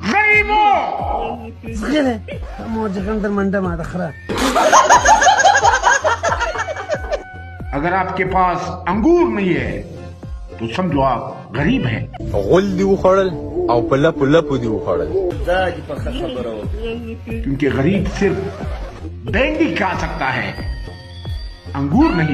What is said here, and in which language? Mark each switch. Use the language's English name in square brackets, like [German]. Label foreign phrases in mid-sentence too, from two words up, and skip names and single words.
[Hindi] गरीबों। अगर आपके पास अंगूर नहीं है तो समझो आप गरीब हैं। [Pashto] غول دی وخړل او په لپو لپو دی وخړل. [Hindi] क्योंकि गरीब सिर्फ बैंडी खा सकता है, अंगूर नहीं।